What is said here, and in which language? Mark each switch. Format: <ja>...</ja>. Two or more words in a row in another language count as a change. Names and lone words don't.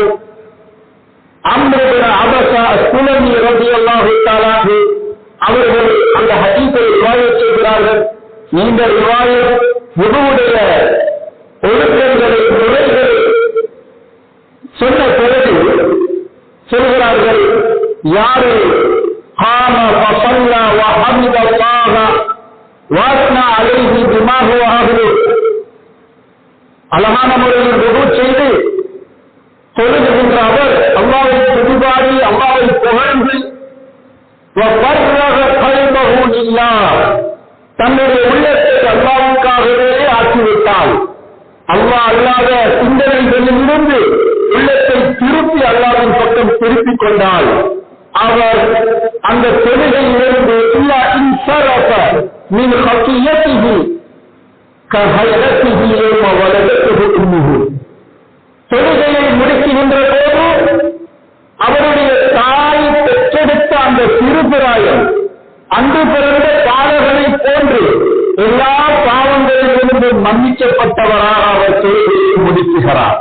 <ta>அம்ர் இப்னு அபஸா அஸ்-சுலமி</ta> <ar>رضي الله تعالى</ar> <ta>அவர்கள் அந்த ஹதீஸை ரிவாயத் செய்கிறார்கள். இந்த ரிவாயத் வுதுவுடைய ஒழுக்கங்களை முறைகளை சொன்ன பிறகு சொல்கிறார்கள், யாரு</ta> <ar>قام فصلى وحمد الله واثنى عليه بما هو اهله,</ar> <ta>அழகான முறையில் வுது செய்து தொழுகின்ற அவர் அல்லாஹ்வை துதிபாடி அல்லாஹ்வை புகழ்ந்து</ta> <ar>وفرغ قلبه لله,</ar> <ta>தன்னுடைய உள்ளத்தை அல்லாஹ்வுக்காகவே ஆக்கிவிட்டால், அல்லாஹ் அல்லாத சிந்தனைகளிலிருந்து உள்ளத்தை திருப்பி அல்லாஹ்வின் பக்கம் திருப்பிக் கொண்டால் அவர் அந்த தொழுகையிலிருந்து</ta> <ar>إلا انصرف من خطيئته كهيئته يوم ولدته أمه,</ar> <ta>தொழுகையை முடிக்கின்ற போது அவருடைய தாய் பெற்றெடுத்த அந்த சிறுபிராயம் அன்று பிறந்த பாலகனை போன்று எல்லா பாவங்களிலிருந்து மன்னிக்கப்பட்டவராக அவர் தொழுகையை முடிக்குகிறார்.</ta>